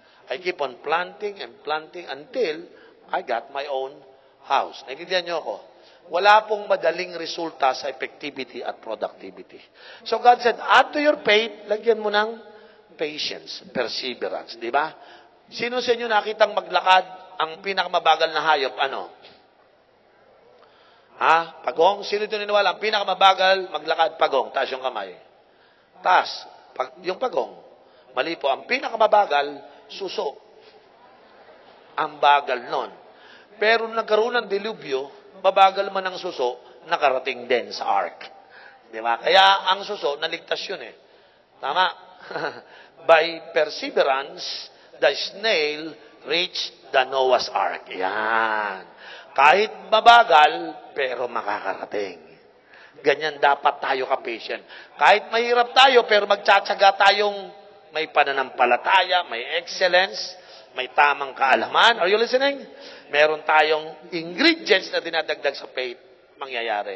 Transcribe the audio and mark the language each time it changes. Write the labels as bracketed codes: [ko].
[en] I keep on planting and planting until I got my own house. [tl] Naintindihan niyo ako? Wala pong madaling resulta sa effectivity at productivity. [en] So God said, add to your faith, [tl] lagyan mo ng [en] patience, perseverance. [tl] Di ba? Sino sa inyo nakitang maglakad ang pinakamabagal na hayop? Ano? Ha? Pagong? Sino ito niniwala? Ang pinakamabagal maglakad, pagong. Taas yung kamay. Taas. Yung pagong. Mali po. Ang pinakamabagal, suso. Ang bagal nun. Pero nagkaroon ng dilubyo, mabagal man ang suso, nakarating din sa ark. Di ba? Kaya ang suso, naligtas yun eh. Tama? [en] By perseverance, the snail reached the Noah's Ark. [tl] Yan. Kahit mabagal, pero makakarating. Ganyan dapat tayo ka-patient. Kahit mahirap tayo, pero magtsatsaga tayong may pananampalataya, may excellence, may tamang kaalaman. [en] Are you listening? [tl] Meron tayong ingredients na dinadagdag sa faith mangyayari.